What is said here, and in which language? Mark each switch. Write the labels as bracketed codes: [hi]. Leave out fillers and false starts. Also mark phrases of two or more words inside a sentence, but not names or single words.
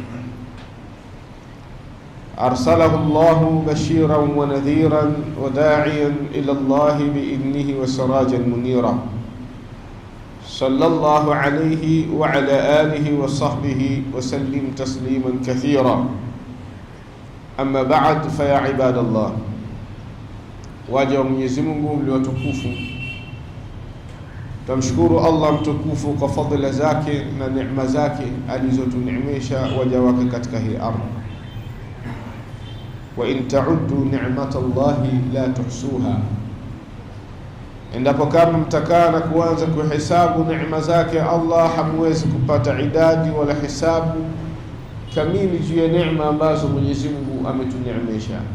[ar] أرسله الله بشيرا ونذيرا وداعيا إلى الله بإذنه وسراجا منيرا. صلى الله عليه وعلى آله وصحبه وسلم تسليما كثيرا. أما بعد فيا عباد الله، [sw] waja Mwenyezi Mungu mliwatukufu, tumshukuru Allah mtukufu kwa fadhila zake na neema zake alizotuneemesha waja wake katika hii ardhi. [ar] وإن تعدوا نعمة الله لا تحصوها, [sw] endapo kama mtakaa na kuanza kuhesabu neema zake Allah hamwezi kupata idadi wala hisabu kamili juu ya neema ambazo Mwenyezi Mungu ametuneemesha.